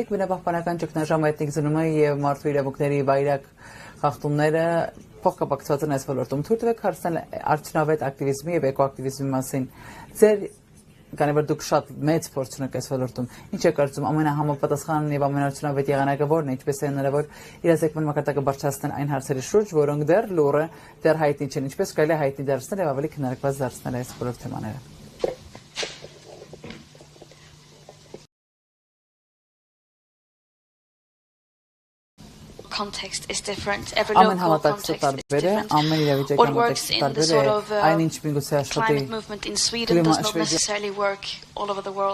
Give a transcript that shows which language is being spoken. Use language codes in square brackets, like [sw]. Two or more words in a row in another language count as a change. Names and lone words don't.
[hy] գիտեք, բնապահպանական ճգնաժամը, էթնիկ զնումը եւ մարդու իրավունքների վայրագ խախտումները փոխկապակցված են այս ոլորտում։ Թույլ տվեք հարցնել արդյունավետ ակտիվիզմի եւ էկոակտիվիզմի մասին։ Ձեր Քանի որ դուք շատ մեծ փորձ ունեք այս ոլորտում, ինչ է կարծում ամենահամապատասխան եւ ամենաարդյունավետ եղանակը որն է, ինչպես է հնարավոր իրազեկման մակարդակը բարձրացնել այն հարցերի շուրջ, որոնք դեռ լուրը, դեռ հայտնի չեն, ինչպես կարելի է հայտնի դարձնել եւ ավելի քննարկված դարձնել այս բոլոր թեմաները։ [en] Context is different. Every local context is different. What works in the sort of climate movement in Sweden does not necessarily work all over the world.